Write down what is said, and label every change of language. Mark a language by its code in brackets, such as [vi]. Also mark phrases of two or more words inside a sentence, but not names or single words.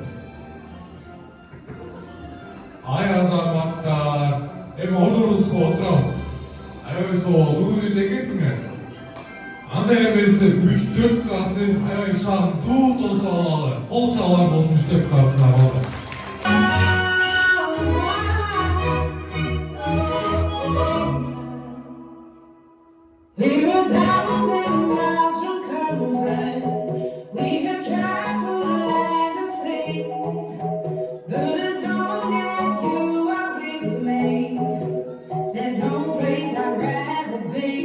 [ky] Ай азаматтар, эми ордубузга отурабыз. Аябай соолуу үйдө экенсиңер. Андай эмесе 3-4 классы аябай шаңдуу дос алалы. Кол чабалар болсун 3-4 классына алалы. [en] We're 1,000 miles from comfort. We have traveled land and sea. But as long as you are with me, there's no place I'd rather be.